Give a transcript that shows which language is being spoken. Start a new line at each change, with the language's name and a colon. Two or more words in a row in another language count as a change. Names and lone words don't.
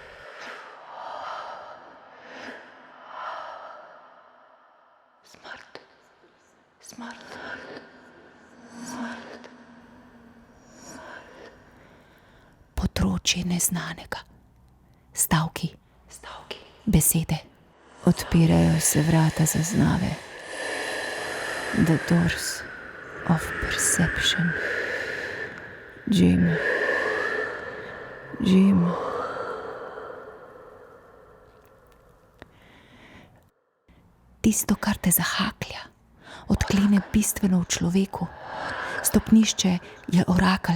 Slovenian: Smrt. Smrt. Smrt. Področje neznanega. Stavki. Besede. Odpirajo se vrata zaznave.
English: The doors of perception. Jim.
Slovenian: Tisto, kar te zahaklja, odklene bistveno v človeku. Stopnišče je orakelj.